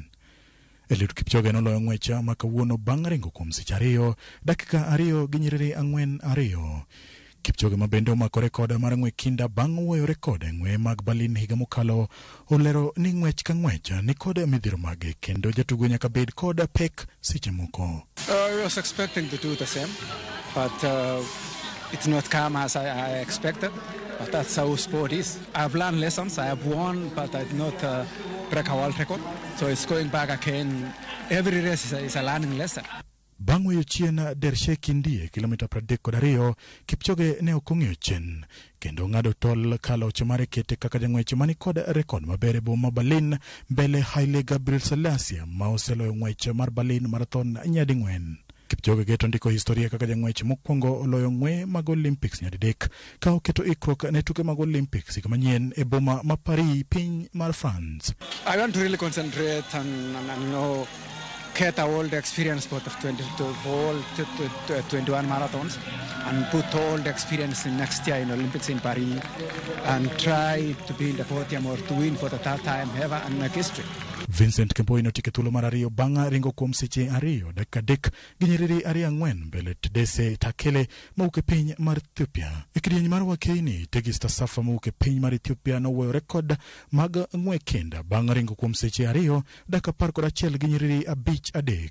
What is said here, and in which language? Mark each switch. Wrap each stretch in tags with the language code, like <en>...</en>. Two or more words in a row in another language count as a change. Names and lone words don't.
<luo>Eliud Kipchoge noloyo ng'wecha makawuono bang' ringo kuom seche 2 dakika 2 gi nyiriri 4.2. Kipchoge ma bende omako rekod mar ng'we kinda bang' wuoyo rekod e ng'we mag Berlin higa mokalo olero ni ng'wech ka ng'wecha ni kod midhiro mage kendo jatugo nyaka bed kod pek seche moko.</luo> <en>I was expecting to do the same, but it's not come as I expected. But that's how sport is. I've learned lessons. I have won, but I did not break a world record. So it's going back again. Every race is a learning lesson.</en> <luo>Bang' weyo chien dershe kindie kilomita 32, Kipchoge ne okong'eyo chien kendo ng'ado tol kaloch mare kete kaka jang'wech mani kod rekod maber e boma Berlin mbele Haile Gabriel Selassie ma oseloyo ng'wech mar Berlin Marathon nyading'wen. Kipchoge geto ndiko historia kaka jang'wech mokwongo oloyo ng'we mag Olympics nyadidek ka oketo ikruok ne tuke mag Olympics higa manyien e boma ma Paris piny mar France.</luo> <en>I want to really concentrate and get all the experience for the 21 marathons and put all the experience in next year in Olympics in Paris and try to be in the podium or to win for the third time ever and make history.</en> <luo>Vincent Kemboi notike thuolo mar 2 bang' ringo kuom seche 2 dakika 3 gi nyiriri 2.4 mbele Tedese Takele mawuok e piny mar Ethiopia. E kidieny mar wakeini Tigits Asafa mawuok e piny mar Ethiopia noweyo rekod mag ng'we kinda bang' ringo kuom seche 2 dakika 11 gi nyiriri 5.3.</luo>